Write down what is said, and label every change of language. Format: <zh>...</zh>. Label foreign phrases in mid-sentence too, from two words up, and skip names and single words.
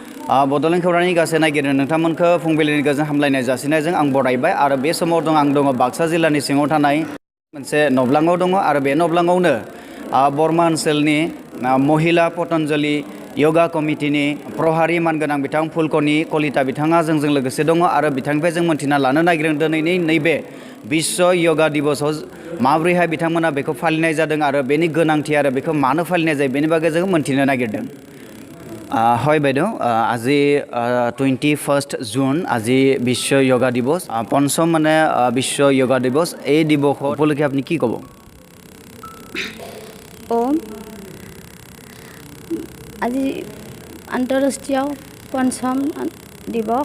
<brx>बड'लेण्ड खौरांनि गासै नायगिरिनो नोंथांमोनखौ फुंबिलिनि गोजोन हामलायनाय जासिनायजों आं बरायबाय आरो बे समाव आं दङ बाक्सा जिल्लानि सिङाव थानाय मोनसे नब्लाङाव दङ आरो बे नब्लाङावनो बरमा ओनसोलनि महिला पतन्जलि योगा कमिटिनि प्रहारि मानगोनां बिथां फुलकनि कलिता बिथाङा जोंजों लोगोसे दङ आरो बिथांनिफ्राय जों मोन्थिना लानो नागिरदों दिनैनि नैबे विश्व योगा दिवसआव माबोरैहाय बिथांमोना बेखौ फालिनाय जादों आरो बेनि गोनांथि आरो बेखौ मानो फालिनाय जायो बेनि बागै जों मोन्थिनो नागिरदों।</brx> <as>হয় বাইদেউ, আজি 21 জুন আজি বিশ্ব যোগা দিৱস, পঞ্চম মানে বিশ্ব যোগা দিৱস। এই দিৱস উপলক্ষে আপুনি কি ক'ব? আজি আন্তঃৰাষ্ট্ৰীয় পঞ্চম দিৱস।</as>